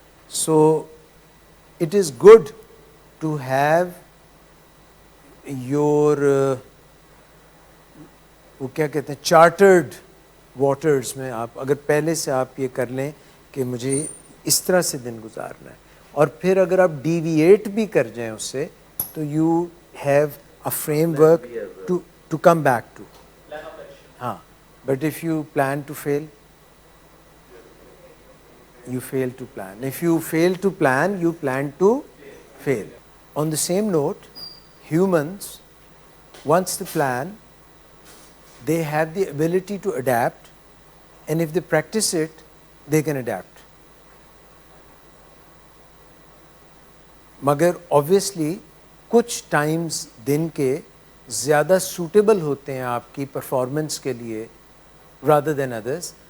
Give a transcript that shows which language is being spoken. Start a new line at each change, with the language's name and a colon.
English: so it is good to have your
Urdu: وہ کیا کہتے ہیں چارٹرڈ واٹرز میں, آپ اگر پہلے سے آپ یہ کر لیں کہ مجھے اس طرح سے دن گزارنا ہے, اور پھر اگر آپ ڈیویٹ بھی کر جائیں اس سے تو
English: You have a framework to come back to. ہاں, but if you plan to fail, you fail to plan. If you fail to plan, you plan to fail. On the same note, humans, once they plan, they have the ability to adapt, and if they practice it, they can adapt.
Urdu: مگر obviously کچھ Times دن کے زیادہ suitable ہوتے ہیں آپ کی performance کے لیے
English: rather than others.